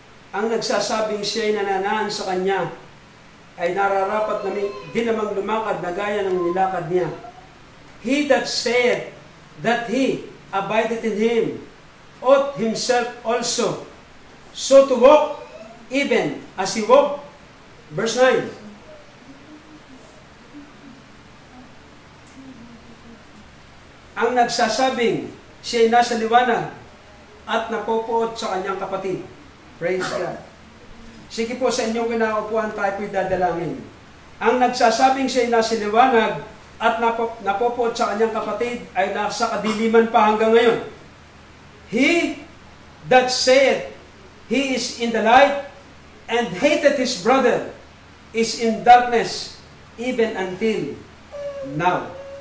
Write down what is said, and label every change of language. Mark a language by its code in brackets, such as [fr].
[tl] Ang nagsasabing siya'y nananaan sa kanya ay nararapat na din namang lumakad na gaya ng nilakad niya. [en] He that said that he abideth in him ought himself also so to walk even as he walked. Verse 9. [tl] Ang nagsasabing siya'y nasa liwanag at napopoot sa kanyang kapatid. [en] Praise God. [tl] Sige po, sa inyong kinaupuan tayo po'y dadalangin. Ang nagsasabing siya'y nasa liwanag at napopoot sa kanyang kapatid ay nasa kadiliman pa hanggang ngayon. [en] He that saith he is in the light and hated his brother is in darkness even until now.